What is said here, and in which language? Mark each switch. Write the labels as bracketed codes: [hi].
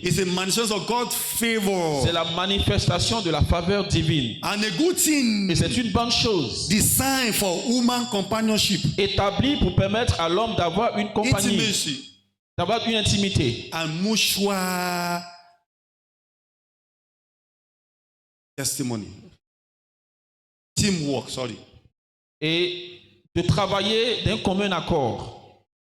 [en] It's a manifestation of God's favor [fr] C'est la manifestation de la faveur divine. [en] and a good thing [fr] Et c'est une bonne chose. [en] designed for human companionship. [fr] Établie pour permettre à l'homme d'avoir une compagnie, [en] Intimacy [fr] d'avoir une intimité [en] and mutual testimony. Teamwork, sorry. [fr] et de travailler d'un commun accord.